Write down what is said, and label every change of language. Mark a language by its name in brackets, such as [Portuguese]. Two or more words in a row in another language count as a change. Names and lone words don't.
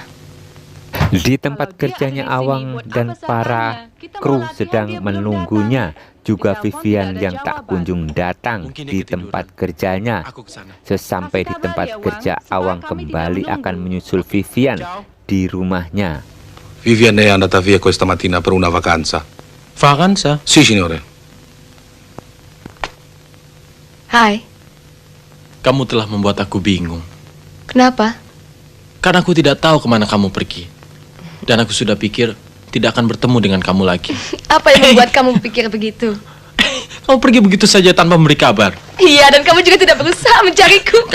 [Indonesian] Di tempat kerjanya Awang dan para kru sedang menunggunya. Juga Vivian yang tak kunjung datang di tempat kerjanya. Sesampai di tempat kerja, Awang kembali akan menyusul Vivian di rumahnya. [Italian] Vivian è andata via questa mattina per una vacanza. Vacanza? Sì, signore. [Indonesian] Hai. Kamu telah membuat aku bingung. Kenapa? Karena aku tidak tahu kemana kamu pergi. Dan aku sudah pikir tidak akan bertemu dengan kamu lagi. Apa yang membuat kamu berpikir begitu? Kamu pergi begitu saja tanpa memberi kabar. Iya, dan kamu juga tidak berusaha mencariku.